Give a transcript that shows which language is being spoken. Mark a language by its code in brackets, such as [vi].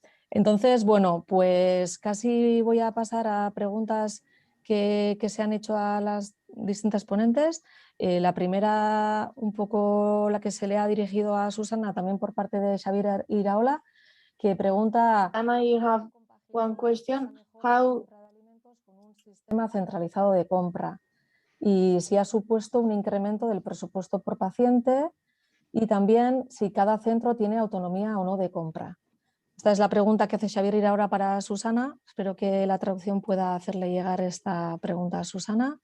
[es] Entonces, bueno, pues casi voy a pasar a preguntas que se han hecho a las distintas ponentes. La primera, un poco la que se le ha dirigido a Susana, también por parte de Xavier Iraola, que pregunta... [en] Anna, you have one question. How... [es] con un sistema centralizado de compra y si ha supuesto un incremento del presupuesto por paciente y también si cada centro tiene autonomía o no de compra. Esta es la pregunta que hace Xavier Iraola para Susana. Espero que la traducción pueda hacerle llegar esta pregunta a Susana.